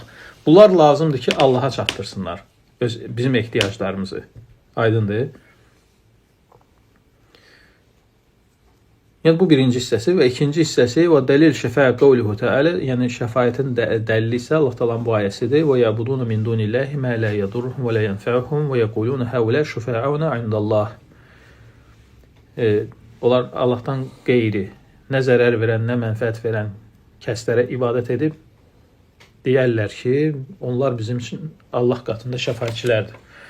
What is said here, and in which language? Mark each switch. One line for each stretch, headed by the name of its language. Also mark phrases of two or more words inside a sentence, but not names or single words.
Azerbaijani: Bunlar lazımdır ki, Allaha çatdırsınlar bizim ehtiyaclarımızı. Aydındır? Yəni bu birinci hissəsi və ikinci hissəsi və dəlil şəfaət
Arabic: قوله تعالى,
Azerbaijani: yəni şəfaətin dəlili isə Allah Taala'nın bu ayəsidir.
Arabic: ويعبدون من دون الله ما لا يضرهم ولا ينفعهم ويقولون هؤلاء شفعاؤنا عند الله.
Azerbaijani: Onlar Allahdan qeyri nə zərər verən, nə mənfəət verən kəslərə ibadət edib deyərlər ki, onlar bizim üçün Allah qatında şəfaətçilərdir.